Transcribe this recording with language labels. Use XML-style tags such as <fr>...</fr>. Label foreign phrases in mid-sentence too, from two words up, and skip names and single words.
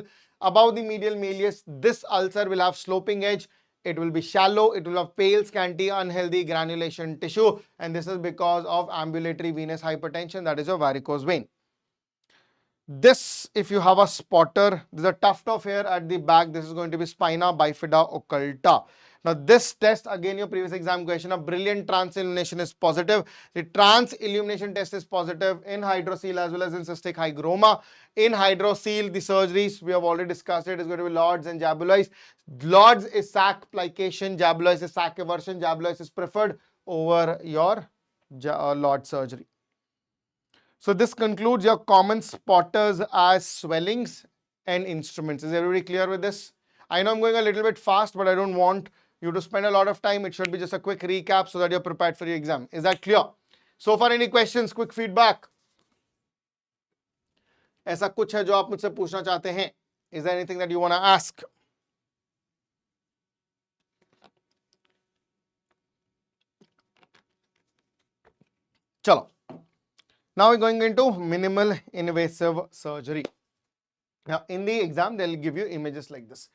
<en>Above the medial malleus, this ulcer will have sloping edge. It will be shallow. It will have pale, scanty, unhealthy granulation tissue, and this is because of ambulatory venous hypertension, that is your varicose vein. This, if you have a spotter, there's a tuft of hair at the back. This is going to be spina bifida occulta. Now, this test, again, your previous exam question, a brilliant transillumination is positive. The transillumination test is positive in hydrocele as well as in cystic hygroma. In hydrocele, the surgeries, we have already discussed it, is going to be Lords and Jabulois. Lords is sac plication, Jabulois is sac eversion. Jabulois is preferred over your Lord surgery. So, this concludes your common spotters as swellings and instruments. Is everybody clear with this? I know I'm going a little bit fast, but I don't want you to spend a lot of time. It should be just a quick recap so that you're prepared for your exam. Is that clear? So far, any questions, quick feedback?</en> <hi>ऐसा कुछ है जो आप मुझसे पूछना चाहते हैं?</hi> <en>Is there anything that you want to ask? Chalo. Now we're going into minimal invasive surgery. Now, in the exam, they'll give you images like this.</en>